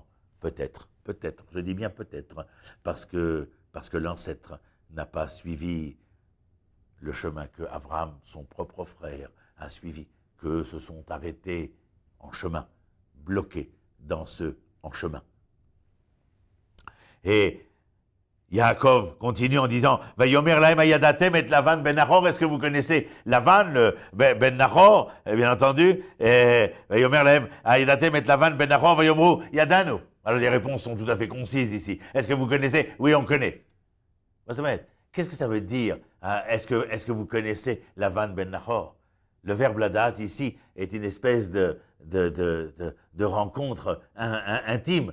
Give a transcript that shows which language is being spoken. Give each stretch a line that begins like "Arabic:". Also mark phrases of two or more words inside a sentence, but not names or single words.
French: Peut-être, je dis bien peut-être, parce que l'ancêtre n'a pas suivi le chemin que Abraham, son propre frère, a suivi, qu'eux se sont arrêtés en chemin, bloqués dans ce en chemin. Et Yaakov continue en disant «
Hebrew: ויאמר להם הידעתם את לבן בן נחור
French: » est-ce que vous connaissez Lavan, le ben Nahor, bien entendu
Hebrew: ויאמר להם הידעתם את לבן בן נחור ויאמרו ידענו.
French: Alors les réponses sont tout à fait concises ici. Est-ce que vous connaissez? Oui, on connaît. Qu'est-ce que ça veut dire? Est-ce que vous connaissez Lavan ben Nahor? Le verbe ladat ici est une espèce de rencontre intime.